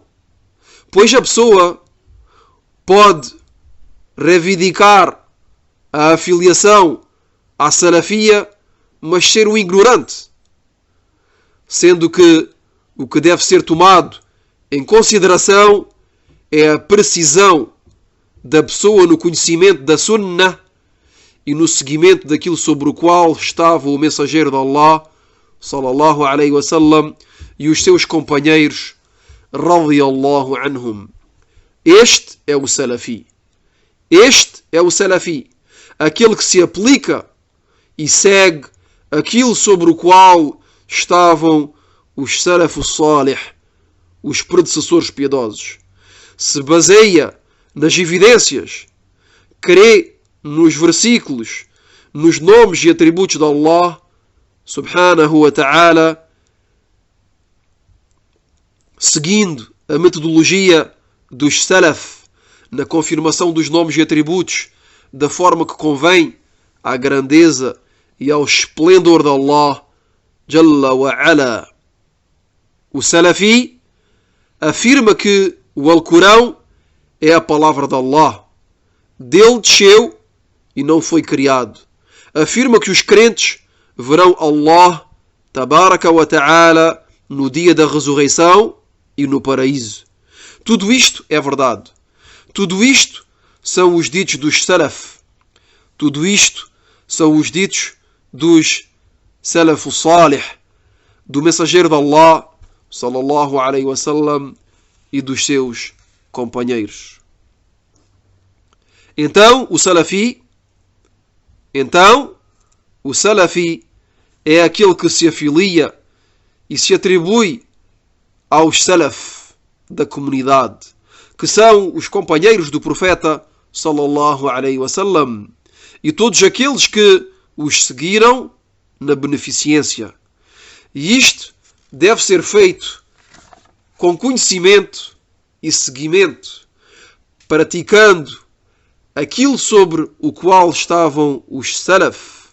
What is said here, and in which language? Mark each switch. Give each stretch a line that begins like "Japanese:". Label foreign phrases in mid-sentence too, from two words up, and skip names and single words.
Portuguese: Pois a pessoa pode reivindicar a afiliação à salafia, mas ser um ignorante, sendo que o que deve ser tomado em consideração é a precisão da pessoa no conhecimento da sunnah e no seguimento daquilo sobre o qual estava o mensageiro de Allah
Arabic: صلى الله عليه وسلم
Portuguese: e os seus companheiros
Arabic: رضي الله عنهم.
Portuguese: Este é o salafi. Este é o salafi, aquele que se aplica e segue aquilo sobre o qual estavam os
Arabic: السلف الصالح,
Portuguese: os predecessores piedosos. Se baseia nas evidências, crê nos versículos, nos nomes e atributos de
Arabic: الله سبحانه وتعالى,
Portuguese: seguindo a metodologia dos salaf na confirmação dos nomes e atributos da forma que convém à grandeza e ao esplendor de
Arabic: الله جل وعلا.
Portuguese: O salafi afirma que o Alcorão é a palavra de Allah, dele desceu e não foi criado. Afirma que os crentes verão
Arabic: الله تبارك وتعالى
Portuguese: no dia da ressurreição e no paraíso. Tudo isto é verdade. Tudo isto são os ditos dos salaf. Tudo isto são os ditos dos
Arabic: السلف الصالح,
Portuguese: do mensageiro de Allah,
Arabic: صلى الله عليه وسلم,
Portuguese: e dos seus companheiros. Então, o Salafi é aquele que se afilia e se atribui aos Salaf da comunidade, que são os companheiros do profeta
Arabic: صلى الله عليه وسلم,
Portuguese: e todos aqueles que os seguiram na beneficência. E isto deve ser feito com conhecimento e seguimento, praticando aquilo sobre o qual estavam os Salaf.